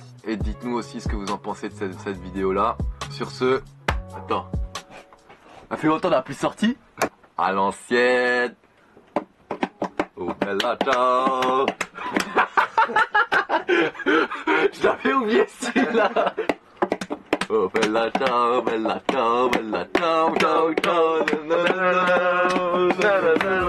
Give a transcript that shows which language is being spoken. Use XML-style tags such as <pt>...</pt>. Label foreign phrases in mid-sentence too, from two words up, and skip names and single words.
<fr>Et dites-nous aussi ce que vous en pensez de cette vidéo là. Sur ce, attends. Ça fait longtemps qu'on n'a plus sorti. À l'ancienne. Oh</fr> <it>bella ciao.</it> <fr>Je l'avais oublié celui-là.</fr> <it>Oh bella ciao, bella ciao, bella ciao, ciao, ciao, na, na, na, na, na, na, na.</it>